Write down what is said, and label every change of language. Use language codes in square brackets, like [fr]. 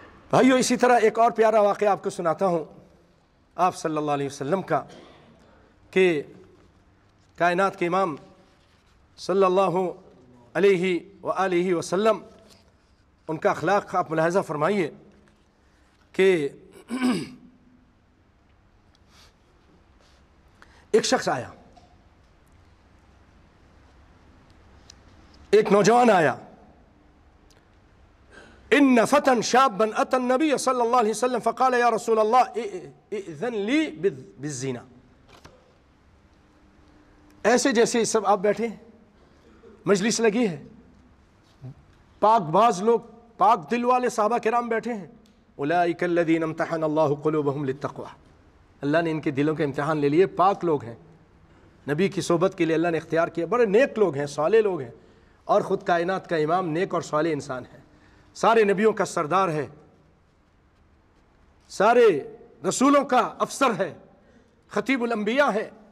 [ur] بھائیو اسی طرح ایک اور پیارا واقعہ آپ کو سناتا ہوں آپ صلی اللہ علیہ وسلم کا، کہ کائنات کے امام صلی اللہ علیہ وآلہ وسلم، ان کا اخلاق آپ ملاحظہ فرمائیے کہ ایک شخص آیا ایک نوجوان آیا، [ar] ان فتى شابا اتى النبي صلى الله عليه وسلم فقال يا رسول الله ائذن لي بالزنا. [ur] ایسے جیسے سب آپ بیٹھے ہیں، مجلس لگی ہے، پاک باز لوگ، پاک دل والے صحابہ کرام بیٹھے ہیں. [ar] اولئک الذین امتحن اللہ قلوبہم للتقوی، [ur] اللہ نے ان کے دلوں کے امتحان لے لیے. پاک لوگ ہیں، نبی کی صحبت کے لیے اللہ نے اختیار کیا، بڑے نیک لوگ ہیں، صالح لوگ ہیں، اور خود کائنات کا امام نیک اور صالح انسان ہے، سارے نبیوں کا سردار ہے، سارے رسولوں کا افسر ہے، خطیب الانبیاء ہے.